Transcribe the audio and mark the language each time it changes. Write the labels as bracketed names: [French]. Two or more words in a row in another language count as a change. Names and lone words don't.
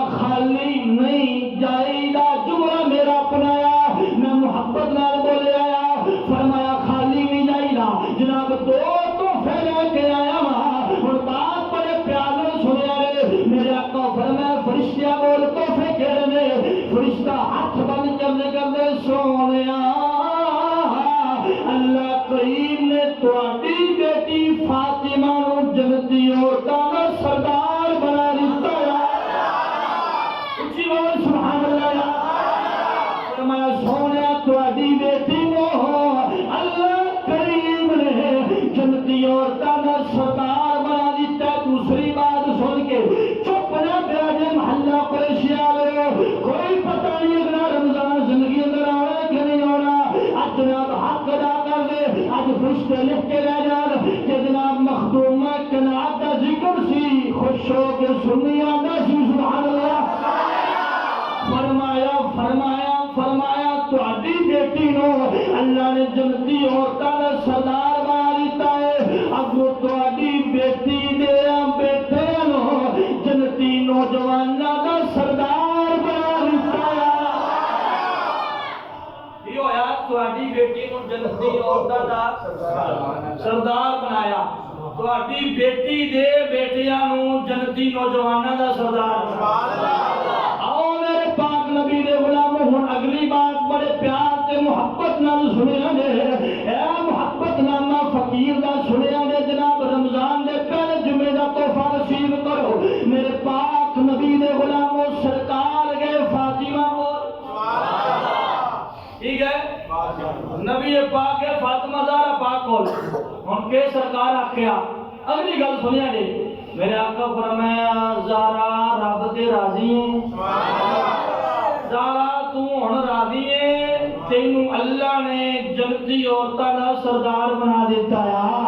[Punjabi] خالی نہیں جائیدا، جملہ میرا اپنایا، میں محبت نال بولے آیا، فرمایا خالی نہیں جائیدا، جناب 2 تحفے لے کے آیا ہوں، اور بات بڑے پیار نال سنیا رے، میرے آقا فرمایا فرشتہ بول تحفے کہہ رہے، فرشتہ ہاتھ بند کرنے کرنے سونیا اللہ کریم نے تواڈی بیٹی فاطمہ نو جنتی عورتاں دا سردار بنا دتا ہے، اچھی بول [Arabic] سبحان اللہ۔ [Punjabi] فرمایا سونیا تواڈی بیٹی نو اللہ کریم نے جنتی عورتاں دا سردار بنا دتا ہے۔ دوسری بات سن کے چپ نہ بیٹھ جے محلہ قریشی والے، کوئی پتہ نہیں اگلا رمضان زندگی اندر آنا کہ نہیں آنا، آج جناب حق ادا کر دے، آج فرشتے لکھ کے لے جان کہ جناب مخدومہ قناعت دا ذکر سی، خوش ہو کے سنی آنا سی، [Arabic] سبحان اللہ۔ [Punjabi] فرمایا تواڈی بیٹی نو اللہ نے جنتی عورتاں دا سردار بنا دیتا ہے، اگوں تواڈی بیٹی دے بیٹے نو جنتی نوجواناں دا سردار بنا دیتا ہے۔ یہ ہویا تواڈی بیٹی نو جنتی عورتاں دا سردار بنایا، تواڈی بیٹی دے بیٹیاں نو جنتی نوجواناں دا سردار بنایا۔ آؤ میرے پاک نبی دے غلاموں، ہن اگلی بات بڑے پیار تے محبت نال سنیا نے، اے محبت نامہ فقیر دا سنیا نے، جناب رمضان دے پہلے جمعے دا تحفہ نصیب کرو میرے پاک نبی دے غلاموں، سرکار گئے فاطمہ بول ٹھیک ہے، نبی پاک ہے فاطمہ زہرا پاک کول، ہن کے سرکار آکھیا اگلی گل سنیا نے، میرے آقا فرمایا زہرا رب تے راضی ہے، زہرا تو ہن راضی ہے، تینوں اللہ نے جنتی عورتاں دا سردار بنا دیتا ہے۔